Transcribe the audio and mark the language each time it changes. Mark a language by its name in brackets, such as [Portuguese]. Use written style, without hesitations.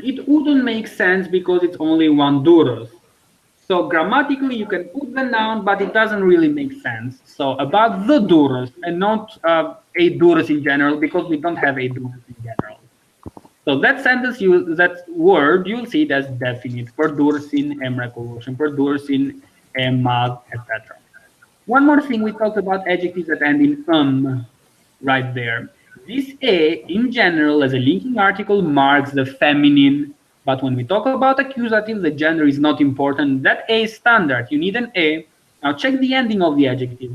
[English] It wouldn't make sense because it's only one Durrës. So grammatically you can put the noun, but it doesn't really make sense. So about the Durrës and not a Durrës in general, because we don't have a Durrës in general. So that sentence, that word, you'll see it as definite. [Albanian] Për Durrësin e mrekullueshëm, për Durrësin e madh, etc. [English] One more thing, we talked about adjectives that end in right there. This a, in general, as a linking article, marks the feminine. But when we talk about accusative, the gender is not important. That a is standard. You need an a. Now check the ending of the adjective.